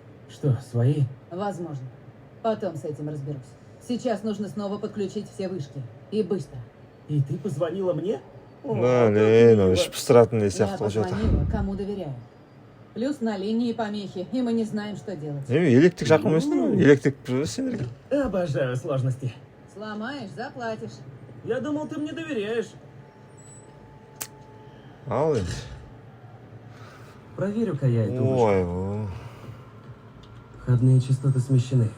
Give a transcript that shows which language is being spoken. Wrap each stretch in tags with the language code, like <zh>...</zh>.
<ru>Что, свои? Возможно. Потом с этим разберусь. Сейчас нужно снова подключить все вышки. И быстро. И ты позвонила мне?</ru> <kk>Блин, пыстыратындай</kk> <ru>Я</ru> <kk>сияқты болуп жатыр.</kk> <ru>позвонила, кому доверяю. Плюс на линии помехи, и мы не знаем, что делать.</ru> <kk>Электrik жақын емессіңдер ме? Электrik сендерге.</kk> <ru>Обожаю сложности. Сломаешь, заплатишь. Я думал, ты мне доверяешь.</ru> <kk>Ал енді.</kk> <ru>Проверю-ка я эту вышку. Ой, Входные частоты смещены.</ru>